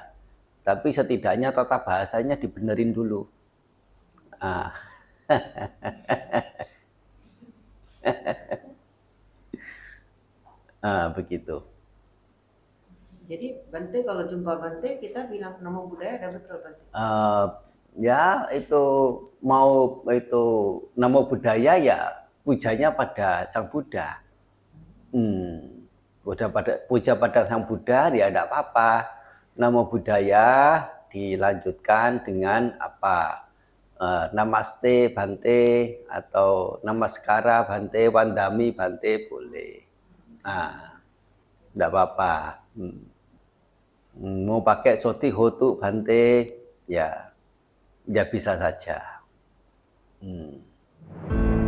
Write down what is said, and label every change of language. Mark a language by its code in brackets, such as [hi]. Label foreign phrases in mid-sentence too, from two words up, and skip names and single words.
[id] Tapi setidaknya tata bahasanya dibenerin dulu. Ah. Begitu. Jadi Bante kalau jumpa Bante kita bilang [pi] namo buddhaya, [id] ada betul Bante? Ya itu mau itu [pi] namo buddhaya [id] ya pujanya pada Sang Buddha. Puja pada Sang Buddha ya tidak apa-apa. [pi] Namo buddhaya [id] dilanjutkan dengan apa? Namaste Bante atau Namaskara Bante, Wandami Bante boleh. Tidak apa-apa. Mau pakai [pi] soti hotu [id] Bante ya bisa saja.